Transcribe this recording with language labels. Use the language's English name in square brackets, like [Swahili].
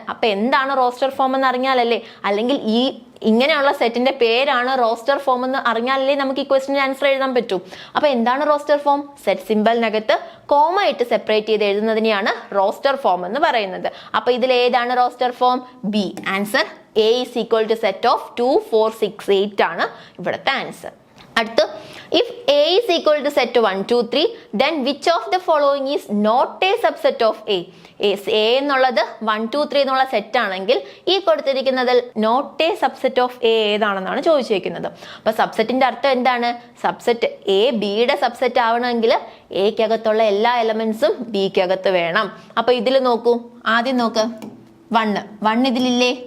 [Malayalam] അപ്പൊ എന്താണ് roster form എന്ന് അറിഞ്ഞാലല്ലേ, അല്ലെങ്കിൽ ഈ ഇങ്ങനെയുള്ള സെറ്റിന്റെ പേരാണ് റോസ്റ്റർ ഫോം എന്ന് അറിഞ്ഞാലല്ലേ നമുക്ക് ഈ ക്വസ്റ്റിന് ആൻസർ എഴുതാൻ പറ്റൂ. അപ്പൊ എന്താണ് റോസ്റ്റർ ഫോം? സെറ്റ് സിമ്പലിനകത്ത് കോമ ഇട്ട് സെപ്പറേറ്റ് ചെയ്ത് എഴുതുന്നതിനെയാണ് റോസ്റ്റർ ഫോം എന്ന് പറയുന്നത്. അപ്പൊ ഇതിൽ ഏതാണ് roster form? B. [English] answer A is equal to set of 2, 4, 6, 8 [Malayalam] ആണ് ഇവിടുത്തെ ആൻസർ. അടുത്ത്, [English] if A is equal to set 1, 2, 3, then which of the following is not a subset of A? [Malayalam] A എന്നുള്ളത് 1, 2, 3 എന്നുള്ള സെറ്റ് ആണെങ്കിൽ ഈ കൊടുത്തിരിക്കുന്നതിൽ not A subset of A ഏതാണെന്നാണ് ചോദിച്ചിരിക്കുന്നത്. അപ്പൊ സബ്സെറ്റിന്റെ അർത്ഥം എന്താണ്? സബ്സെറ്റ് എ ബിയുടെ സബ്സെറ്റ് ആവണമെങ്കിൽ എക്കകത്തുള്ള എല്ലാ എലമെന്റ്സും ബിക്കകത്ത് വേണം. അപ്പൊ ഇതിൽ നോക്കൂ, ആദ്യം നോക്ക് 1 ഇതിലില്ലേ?